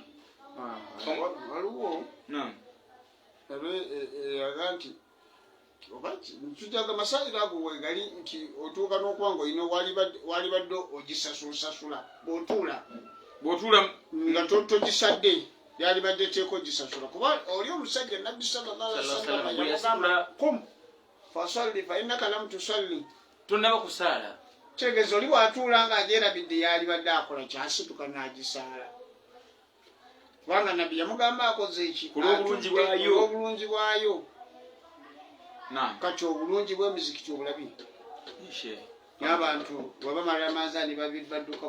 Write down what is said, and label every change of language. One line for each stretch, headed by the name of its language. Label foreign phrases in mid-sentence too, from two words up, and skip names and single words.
Ganda: waliwo yaga nti tujaga masalira ago wegali nti otuuka n'okuba ng'olina wali badde ogisasulasasula bw'otuula nga togisadde yali badde teeka ogisasula kuba oli omusajja nabbi
Arabic: sallallahu alaihi wasallam
Ganda: yamugamba
Arabic: kum fasalli fa innaka lam tusalli
Ganda: tonnaba kusaala kitegeeza oli bw'atuula ng'agyerabidde yali badde akola kyasituka n'agisaala kubanga nabbi yamugamba akoze eki olw'obulungi bwayo kati obulungi bw'emizikiti obulabi n'abantu wabamala amazaani badduka